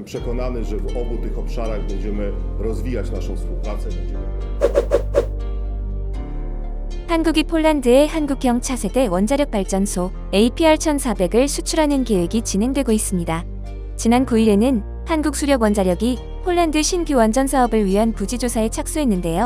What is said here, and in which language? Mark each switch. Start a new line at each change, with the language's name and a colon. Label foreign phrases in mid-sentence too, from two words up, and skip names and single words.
Polish: przekonany, że w obu tych obszarach będziemy rozwijać naszą współpracę.
Korean: 한국이 폴란드에 한국형 차세대 원자력 발전소 APR-1400을 수출하는 계획이 진행되고 있습니다. 지난 9일에는 한국수력원자력이 폴란드 신규 원전 사업을 위한 부지 조사에 착수했는데요.